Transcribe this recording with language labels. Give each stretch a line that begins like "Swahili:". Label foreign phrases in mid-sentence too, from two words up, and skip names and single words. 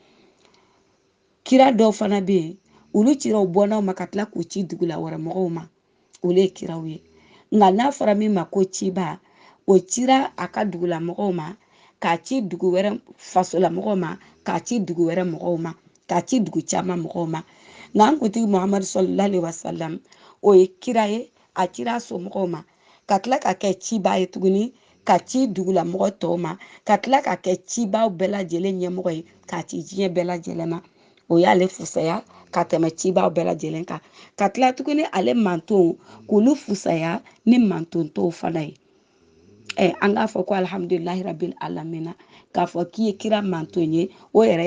Bambara: kira dɔw fana bɛ yen olu cira o bɔnnaw ma ka tila k'u ci dugula wɛrɛ mɔgɔw ma olu ye kiraw ye nka n'a fɔra min ma ko ciba o cira a ka dugulamɔgɔw ma k'a ci dugu wɛrɛ fasolamɔgɔw ma k'a ci dugu wɛrɛ mɔgɔw ma k'a ci dugu caman mɔgɔw ma nka an kuntigi Muhamadu
Arabic: صلى الله عليه وسلم
Bambara: o ye kira ye a cira a somɔgɔw ma ka tila ka kɛ ciba ye tuguni ka ci dugulamɔgɔ tɔw ma ka tila ka kɛ cibaw bɛɛ lajɛlen ɲɛmɔgɔ ye k'a ci diɲɛ bɛɛ lajɛlen ma o y'ale fusaya ka tɛmɛ cibaw bɛɛ lajɛlen kan ka tila tuguni ale mantonw k'olu fusaya ni manton tɔw fana ye an k'a fɔ ko
Arabic: الحمد لله رب العالمين
Bambara: k'a fɔ k'i ye kira manton ye o yɛrɛ